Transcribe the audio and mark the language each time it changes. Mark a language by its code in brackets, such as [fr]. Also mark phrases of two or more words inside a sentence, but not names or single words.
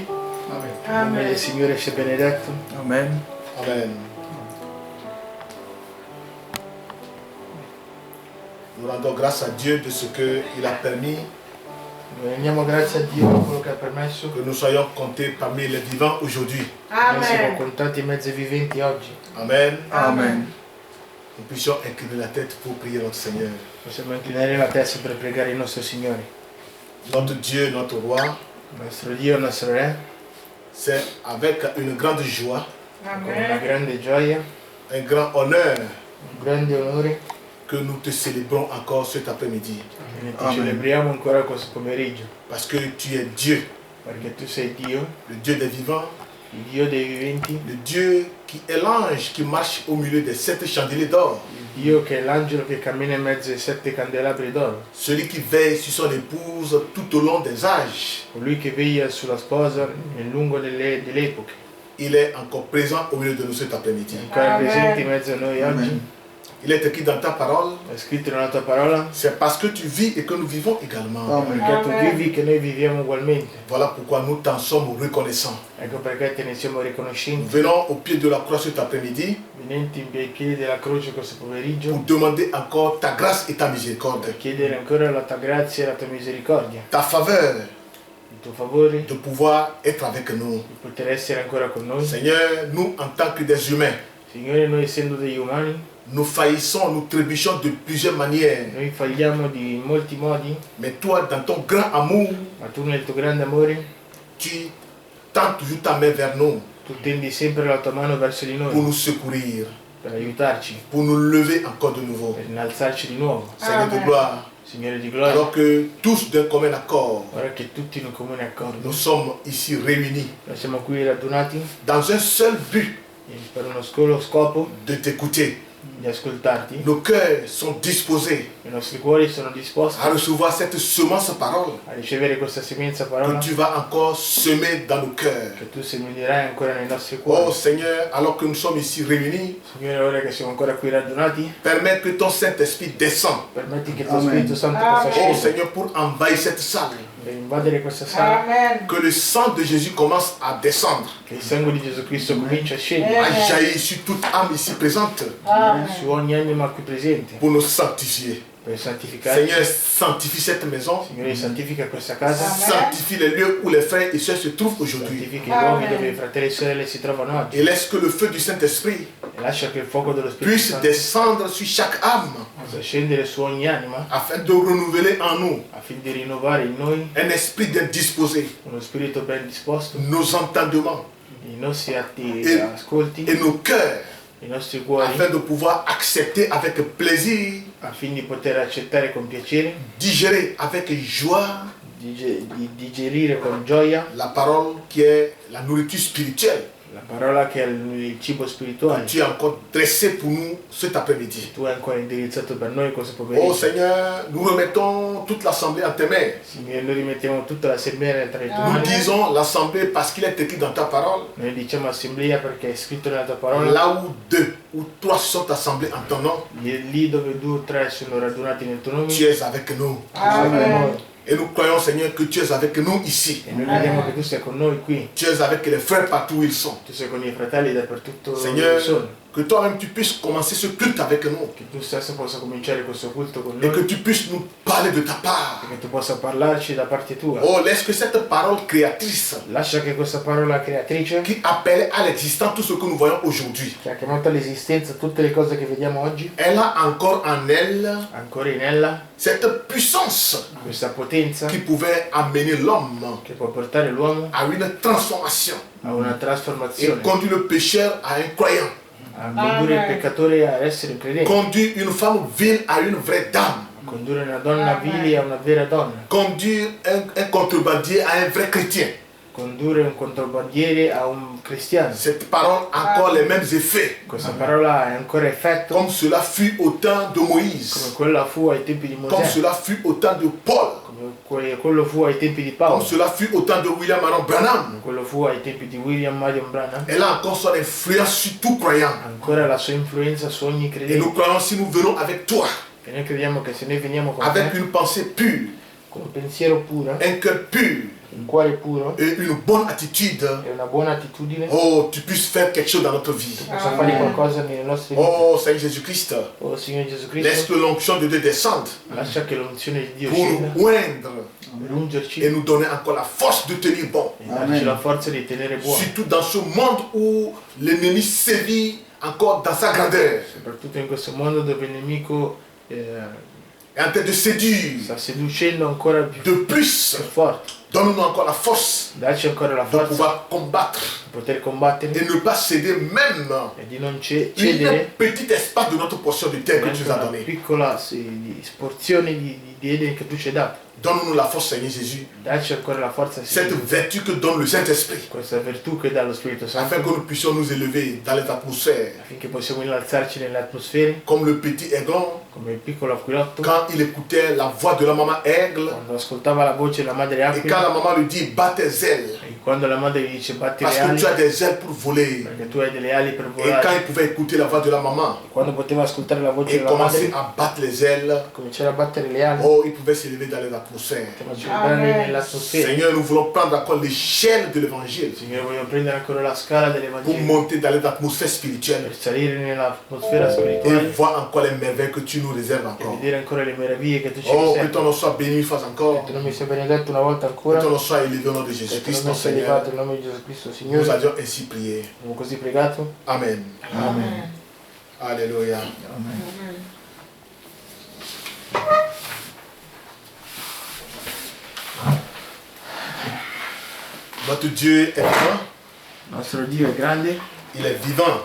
[fr] Amen. Amen. [it] Il Signore sia benedetto. Amen. Amen. [fr] Nous rendons grâce à Dieu de ce qu'il a permis [it] Rendiamo grazie a Dio per quello che ha permesso [fr] que nous soyons comptés parmi les vivants aujourd'hui. [it] che siamo contati in mezzo ai viventi oggi. Amen. Amen. [fr] Nous puissions incliner la tête pour prier notre Seigneur. [it] Possiamo inclinare la testa per pregare il nostro Signore. [fr] Notre Dieu, notre Roi, [it] Il nostro Dio, il nostro Re, [fr] c'est avec une grande joie, [it] con una grande gioia, [fr] un grand honneur [it] un grande onore, [fr] que nous te célébrons encore cet après-midi. [it] che ti celebriamo ancora questo pomeriggio. [fr] Parce que tu es Dieu, [it] Perché tu sei Dio, [fr] le Dieu des vivants, [it] il Dio dei viventi, [fr] le Dieu qui est l'ange qui marche au milieu des 7 chandeliers d'or, [it] il Dio che è l'angelo che cammina in mezzo ai 7 candelabri d'oro, [fr] celui qui veille sur son épouse tout au long des âges. [it] colui che veglia sulla sposa nel lungo delle epoche, [fr] Il est encore présent au milieu de nous cet après-midi. [it] è ancora Amen. presente in mezzo a noi oggi. [fr] Il est écrit dans ta parole, [it] È scritto nella tua parola, [fr] c'est parce que tu vis et que nous vivons également. [it] perché tu Amen. vivi che noi viviamo ugualmente. [fr] Voilà pourquoi nous t'en sommes reconnaissants. [it] Ecco perché te ne siamo [fr] Nous [it] riconoscenti, [fr] venons au pied de la croix cet après-midi [it] venenti ai piedi della croce questo pomeriggio, [fr] pour demander encore ta grâce et ta miséricorde, [it] per chiedere ancora la tua grazia e la tua misericordia, [fr] ta faveur [it] il tuo favore, [fr] de pouvoir être avec nous. [it] di poter essere ancora con noi. [fr] Seigneur, nous en tant que des humains, [it] Signore, noi essendo degli umani, [fr] nous faillissons, nous trébuchons de plusieurs manières. [it] noi falliamo in molti modi, [fr] Mais toi, dans ton grand amour, [it] ma tu nel tuo grande amore, [fr] tu tends toujours ta main vers nous [it] tu tendi sempre la tua mano verso di [fr] pour [it] noi, [fr] nous secourir, [it] per aiutarci, [fr] pour nous lever encore de nouveau. [it] per innalzarci di nuovo. [fr] Seigneur de Amen. gloire, [it] Signore di gloria, [fr] alors que tous d'un commun accord, [it] ora che tutti in un comune accordo, [fr] nous sommes ici réunis [it] noi siamo qui radunati [fr] dans un seul but [it] per uno solo scopo [fr] de t'écouter. [it] di ascoltarti, [fr] Nos cœurs sont disposés [it] i nostri cuori sono disposti [fr] à recevoir cette semence parole [it] a ricevere questa semenza [fr] que [it] parola [fr] tu vas encore semer dans nos cœurs. [it] che tu seminerai ancora nei nostri Oh cuori. [fr] Seigneur, alors que nous sommes ici réunis, [it] Signore, ora che siamo ancora qui radunati, [fr] permets que ton Saint-Esprit descende. [it] permetti che il tuo Amen. Spirito Santo Amen. possa Oh scendere [fr] Seigneur, pour envahir cette salle. [it] per invadere questa sala, Amen. [fr] Que le sang de Jésus commence à descendre, [it] che il sangue di Gesù Cristo comincia a [fr] à [it] scendere [fr] jaillir sur toute âme ici présente Amen. [it] su ogni anima qui presente [fr] pour nous sanctifier. [it] per santificarci. [fr] Seigneur, sanctifie cette maison, [it] Signore, santifica questa casa, Amen. [fr] sanctifie les lieux où les frères et sœurs se trouvent aujourd'hui. [it] santifica i luoghi Amen. dove i fratelli e sorelle si trovano oggi [fr] Et laisse que le feu du Saint-Esprit [it] e lascia che il fuoco dello Spirito [fr] puisse [it] Santo [fr] descendre sur chaque âme [it] possa scendere su ogni anima [fr] afin de renouveler en nous [it] affinché di rinnovare in noi [fr] un esprit d'indisposé, [it] uno spirito ben disposto, [fr] nos entendements [it] i nostri atti E- ascolti, [fr] et nos cœurs [it] i nostri cuori, [fr] afin de pouvoir accepter avec plaisir, [it] affinché di poter accettare con piacere, [fr] digérer avec joie [it] di digerire con gioia [fr] la parole qui est la nourriture spirituelle [it] la parola che è il cibo [fr] que [it] spirituale. [fr] tu as encore dressé pour nous cet après-midi. [it] Tu hai ancora indirizzato per noi questo Oh pomeriggio. [fr] Seigneur, nous remettons toute l'assemblée en tes mains. [it] Signore, noi rimettiamo tutta l'assemblea tra i tuoi [fr] Nous [it] mani. [fr] disons l'assemblée parce qu'il est écrit dans ta parole. [it] Noi diciamo assemblea perché è scritto nella tua parola. [fr] Là où deux ou trois sont assemblés en ton nom, [it] Lì dove 2 o 3 sono radunati nel tuo nome, [fr] tu es avec nous. [it] tu sei con Amen. noi. [fr] Et nous croyons, Seigneur, que tu es avec nous ici. [it] E noi crediamo che tu sei con noi qui. [fr] Tu es avec les frères partout où ils sont. [it] Tu sei con i fratelli dappertutto dove [fr] Seigneur, [it] sono. [fr] que toi-même tu puisses commencer ce culte avec nous. [it] Che tu stesso possa cominciare questo culto con [fr] Et que [it] noi. [fr] tu puisses nous parler de ta part. [it] E che tu possa parlarci da parte tua. [fr] Oh, laisse que cette parole créatrice [it] Lascia che questa parola creatrice, [fr] qui appelle à l'existence tout ce que nous voyons aujourd'hui, [it] che ha chiamato all'esistenza tutte le cose che vediamo oggi, [fr] elle a encore en elle [it] ancora in ella, [fr] cette puissance [it] questa potenza [fr] qui pouvait amener l'homme [it] che può portare l'uomo [fr] à une transformation [it] a una [fr] et [it] trasformazione, [fr] conduire le pécheur à un croyant, [it] a condurre il peccatore a essere un credente, [fr] conduire une femme vile à une vraie dame, [it] condurre una donna vile a una vera donna, [fr] conduire un contrebandier à un vrai chrétien. [it] condurre un controbandiere a un cristiano. [fr] Cette parole a encore les mêmes effets, [it] Questa parola ha ancora effetto [fr] comme cela fut au temps de [it] come [fr] Moïse, [it] quella fu ai tempi di [fr] comme [it] Mosè, [fr] cela fut au temps de Paul, [it] come quello fu ai tempi di [fr] comme [it] Paolo, [fr] cela fut au temps de William Marion Branham. [it] quello fu ai tempi di William Marion Branham. [fr] Elle a encore son influence sur tout croyant. [it] Ancora la sua influenza su ogni [fr] Et [it] credente. [fr] nous croyons si nous venons avec toi, [it] E noi crediamo che se noi veniamo con [fr] avec [it] te, [fr] une pensée pure, [it] con un pensiero puro, [fr] un cœur pur [it] un cuore puro [fr] et une bonne attitude, [it] e una buona attitudine, [fr] oh, tu puisses faire quelque chose dans notre vie. [it] possa fare qualcosa nelle nostre vite. [fr] Oh, Seigneur Jésus-Christ, [it] Oh Signore Gesù [fr] laisse [it] Cristo, [fr] que l'onction de Dieu descende [it] lascia che l'unzione di Dio [fr] pour [it] scenda [fr] nous oindre [it] per ungerci [fr] et nous donner encore la force de tenir bon. [it] e darci la forza di tenere buono, [fr] Surtout dans ce monde où l'ennemi sévit encore dans sa grandeur, [it] soprattutto in questo mondo dove il nemico [fr] est en train de séduire [it] sta seducendo ancora più [fr] de plus. [it] forte. [fr] Donne-nous encore la force [it] Dacci ancora la [fr] de [it] forza [fr] pouvoir combattre [it] di poter combattere [fr] et ne pas céder même [it] e di non [fr] un [it] cedere [fr] petit espace de notre portion de terre que tu [it] neanche [fr] nous as [it] una [fr] donné. [it] piccola porzione di Eden che tu ci hai dato. [fr] Donne-nous la force, Seigneur Jésus. [it] Dacci ancora la forza, [fr] Cette [it] Signore, [fr] vertu que donne le Saint-Esprit. [it] questa virtù che dà lo Spirito Santo, [fr] Afin que nous puissions nous élever dans les atmosphères. [it] affinché possiamo innalzarci nelle atmosfere, [fr] Comme le petit aiglon, [it] come il piccolo aquilotto, [fr] quand il écoutait la voix de la maman aigle. [it] quando ascoltava la voce della madre [fr] Et quand [it] aquila, [fr] la maman lui dit, bat tes ailes. [it] e quando la madre gli dice batti [fr] Parce [it] le [fr] que [it] ali, [fr] tu as des ailes pour voler. [it] perché tu hai delle ali per [fr] Et quand [it] volare, [fr] il pouvait écouter la voix de la maman [it] quando poteva ascoltare la voce [fr] et [it] della [fr] commencer [it] madre, [fr] à battre les ailes, [it] cominciare a battere le ali, [fr] oh, il pouvait s'élever dans les atmosphères. [it] poteva girare nell'atmosfera. [fr] Seigneur, nous voulons prendre encore l'échelle de l'évangile [it] Signore, vogliamo prendere ancora la scala [fr] pour [it] dell'Evangelo [fr] monter dans les atmosphères spirituelles [it] per salire nell'atmosfera [fr] et [it] spirituale [fr] voir encore les merveilles que tu nous réserves [it] e [fr] encore. [it] vedere ancora le meraviglie che tu ci [fr] Oh, que [it] riservi. [fr] ton nom soit béni une fois encore. [it] Che tu non mi sia benedetto una volta [fr] Que [it] ancora, [fr] ton nom soit élevé au nom de [it] che tu non [fr] Jésus-Christ, [it] mi [fr] mon [it] sia [fr] Seigneur. [it] elevato il nome di Gesù Cristo, [fr] Nous [it] Signore. [fr] avions ainsi prié. [it] Abbiamo così pregato. Amen. Amen. [fr] Alléluia. Notre Dieu est vivant. [it] Il nostro Dio è grande, [fr] Il est vivant.